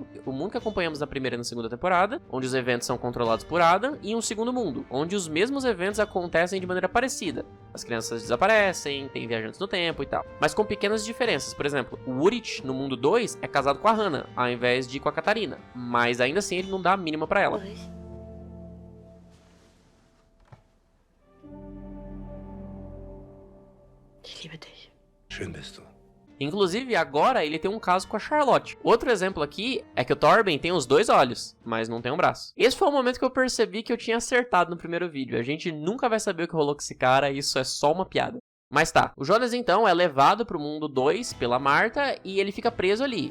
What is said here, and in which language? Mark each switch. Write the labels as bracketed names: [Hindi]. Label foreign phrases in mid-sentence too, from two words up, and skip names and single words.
[Portuguese] O mundo que acompanhamos na primeira e na segunda temporada, onde os eventos são controlados por Adam, e um segundo mundo, onde os mesmos eventos acontecem de maneira parecida. As crianças desaparecem, tem viajantes no tempo e tal. Mas com pequenas diferenças. Por exemplo, o Urich, no mundo 2, é casado com a Hannah, ao invés de com a Katarina. Mas ainda assim, ele não dá a mínima pra ela. [German] Schön bist du. [Portuguese] Inclusive, agora ele tem um caso com a Charlotte. Outro exemplo aqui é que o Torben tem os dois olhos, mas não tem um braço. Esse foi o momento que eu percebi que eu tinha acertado no primeiro vídeo. A gente nunca vai saber o que rolou com esse cara, isso é só uma piada. Mas tá, o Jonas então é levado pro mundo 2 pela Martha e ele fica preso ali.